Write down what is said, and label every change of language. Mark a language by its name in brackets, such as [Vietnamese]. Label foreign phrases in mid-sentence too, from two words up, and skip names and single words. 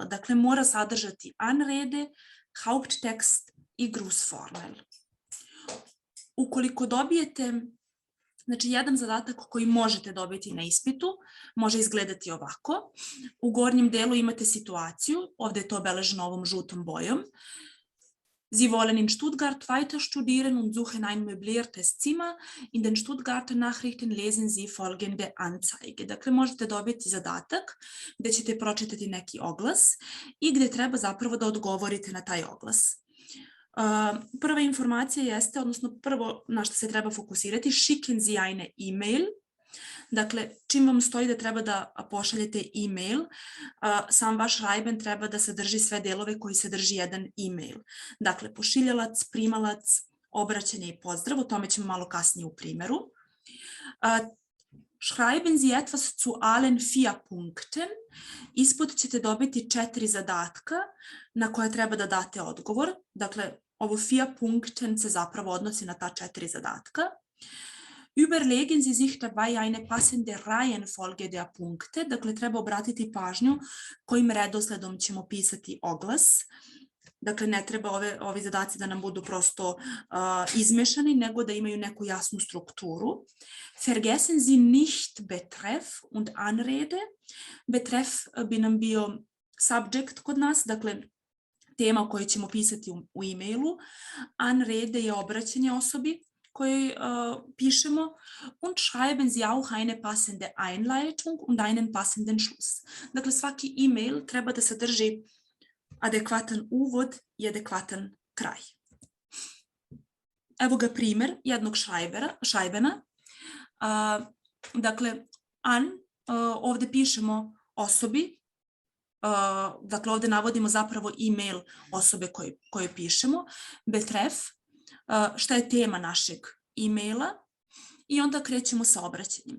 [Serbian] Dakle, mora sadržati [German] Anrede, Haupttext [Serbian] i Grußformel. Ukoliko dobijete jedan zadatak koji možete dobiti na ispitu, može izgledati ovako. U gornjem delu imate situaciju, ovde je to obeleženo ovom žutom bojom. [German] Sie wollen in Stuttgart weiter studieren und suchen ein möbliertes Zimmer. In den Stuttgarter Nachrichten lesen Sie folgende Anzeige. [Serbian] Dakle, možete dobiti zadatak gde ćete pročitati neki oglas i gde treba zapravo da odgovorite na taj oglas. Prva informacija jeste, odnosno prvo na što se treba fokusirati, [German] schicken Sie eine E-Mail. [Serbian] Dakle, čim vam stoji da treba da pošaljete e-mail, sam vaš Schreiben treba da sadrži sve delove koji sadrži jedan e-mail. Dakle, pošiljalac, primalac, obraćanje i pozdrav, o tome ćemo malo kasnije u primjeru. [German] Schreiben Sie etwas zu allen 4 Punkten. [Serbian] Ispod ćete dobiti 4 zadatka na koje treba da date odgovor. Dakle, ovo 4 Punkten se zapravo odnosi na ta 4 zadatka. [German] Überlegen Sie sich dabei eine passende Reihenfolge der Punkte. [Serbian] Dakle, treba obratiti pažnju kojim redosledom ćemo pisati oglas. Dakle, ne treba ovi zadaci da nam budu prosto izmešani, nego da imaju neku jasnu strukturu. [German] Vergessen Sie nicht Betreff und Anrede. [Serbian] Betreff bi nam bio subject kod nas, dakle, tema o kojoj ćemo pisati u e-mailu. Anrede je obraćanje osobi koji pišemo, [German] und schreiben Sie auch eine passende Einleitung und einen passenden Schluss. [Serbian] Dakle, svaki e-mail treba da sadrži adekvatan uvod i adekvatan kraj. Evo ga primjer jednog Schreibena. Dakle, ovdje pišemo osobi, dakle, ovdje navodimo zapravo e-mail osobe koje pišemo, betreff, šta je tema našeg e-maila i onda krećemo sa obraćanjem.